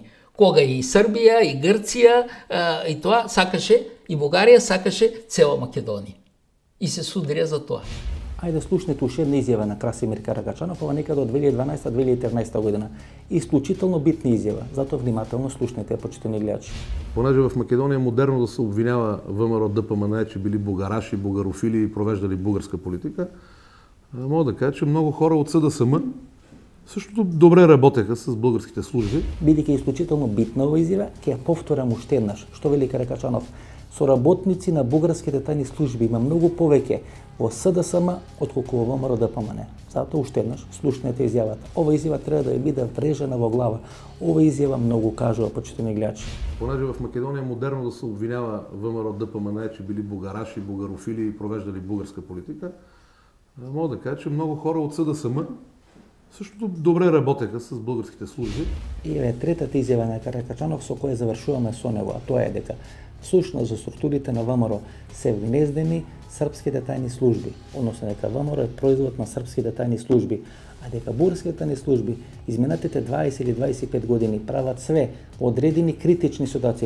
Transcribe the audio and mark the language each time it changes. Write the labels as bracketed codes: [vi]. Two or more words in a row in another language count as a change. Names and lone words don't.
[mk] Кога и Србија, и Грција, и тоа сакаше, и Бугарија сакаше цела Македонија. И се судрија за тоа. Ајде слушнете уште една изјава на Красимир Каракачанов, ова некаде од 2012-2013 година. Исклучително битна изјава, затоа внимателно слушнете, почитувани гледачи. [bg] Понеже в Македонија е модерно да се обвинява ВМРО ДПМН, че били бугараши, бугарофили и провеждали бугарска политика, Мога да кажа, че много хора от СДСМ също добре работеха с българските служби. [mk] Бидејќи исклучително битна ова изјава, ќе ја повторам уште еднаш. Што вели Каракачанов? Соработници на бугарските тајни служби има многу повеќе во СДСМ отколку во ВМРО ДПМН. Затоа уште еднаш слушнете изјавата. Ова изјава треба да ја биде врежена во глава. Ова изјава многу кажува, почитувани гледачи. [bg] Понеже в Македонија модерно да се обвинява ВМРО ДПМН, че били бугараши, бугарофили и провеждали бугарска политика, мога да кажа, че много хора от СДСМ също добре работеха с българските служби. [mk] И третата изјава на Каракачанов со која завршуваме со него, а тоа е дека всушност за структурите на ВМРО се внездени српските тајни служби, односно дека ВМРО е производ на српските тајни служби, а дека бугарските тајни служби изминатите 20 или 25 години прават све во одредени критични ситуации.